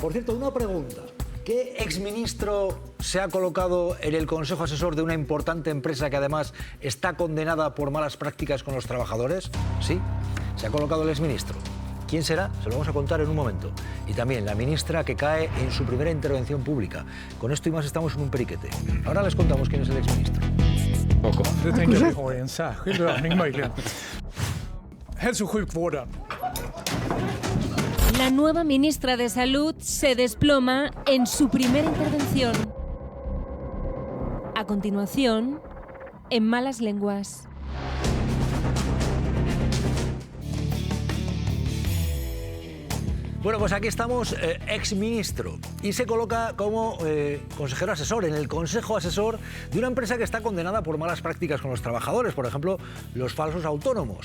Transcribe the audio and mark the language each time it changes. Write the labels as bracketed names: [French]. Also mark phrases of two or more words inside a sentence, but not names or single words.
[Spanish] Por cierto, una pregunta. ¿Qué exministro se ha colocado en el Consejo Asesor de una importante empresa que además está condenada por malas prácticas con los trabajadores? Sí, se ha colocado el exministro. ¿Quién será? Se lo vamos a contar en un momento. Y también la ministra que cae en su primera intervención pública. Con esto y más estamos en un periquete. Ahora les contamos quién es el exministro. [Swedish] Det tänker vi ha i en särskild övning möjligen. Hälso- och sjukvården. [Spanish] La nueva ministra de Salud se desploma en su primera intervención. A continuación, en malas lenguas. Bueno, pues aquí estamos, exministro, y se coloca como consejero asesor en el consejo asesor de una empresa que está condenada por malas prácticas con los trabajadores, por ejemplo, los falsos autónomos.